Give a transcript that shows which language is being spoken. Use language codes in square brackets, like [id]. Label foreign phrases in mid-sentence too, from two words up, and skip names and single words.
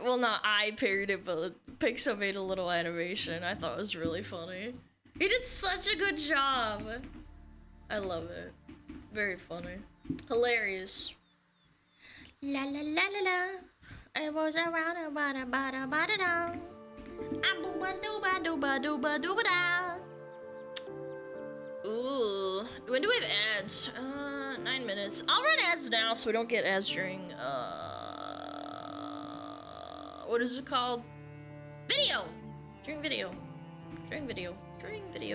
[en] Well, not I parodied it, but Pixel made a little animation. I thought it was really funny. He did such a good job. I love it. Very funny. Hilarious. La la la la la. It was around a bada bada bada da. Abooba dooba dooba dooba dooba da. Ooh. When do we have ads? 9 minutes. I'll run ads now so we don't get ads during, what is it called? Video! During video. During video. During video.